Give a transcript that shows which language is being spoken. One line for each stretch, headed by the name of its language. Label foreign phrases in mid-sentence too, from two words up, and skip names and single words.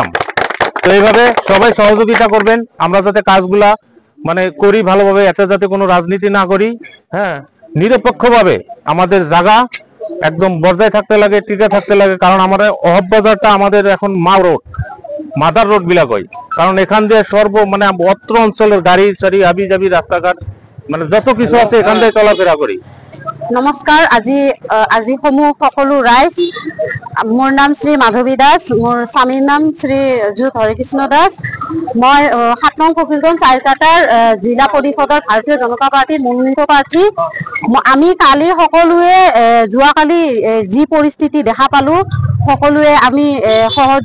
Bangla: তো এইভাবে সবাই সহযোগিতা করবেন, আমরা যাতে কাজগুলা করি ভালোভাবে, এটা যাতে কোনো রাজনীতি না করি, হ্যাঁ, নিরপেক্ষভাবে আমাদের জায়গা একদম বজায় থাকতে লাগে, টিকে থাকতে লাগে। কারণ আমাদের অহব বাজারটা আমাদের এখন মাদার রোড বিলা কই, কারণ এখান দিয়ে অত্র অঞ্চলের গাড়ি সারি হাবি জাবি রাস্তাঘাট যত কিছু আছে এখান দিয়ে চলাফেরা করি।
Assamese: নমস্কাৰ, আজি সমূহ সকলো ৰাইজ। মোৰ নাম শ্ৰী মাধৱী দাস, মোৰ স্বামীৰ নাম শ্ৰী যুত হৰিকৃষ্ণ দাস। মই ৭ নং ফকিৰগঞ্জ চাইৰকাটাৰ জিলা পৰিষদৰ ভাৰতীয় জনতা পাৰ্টীৰ মনোনীত প্ৰাৰ্থী। আমি কালি সকলোৱে যোৱাকালি যি পৰিস্থিতি দেখা পালো, সকলোৱে আমি সহযোগ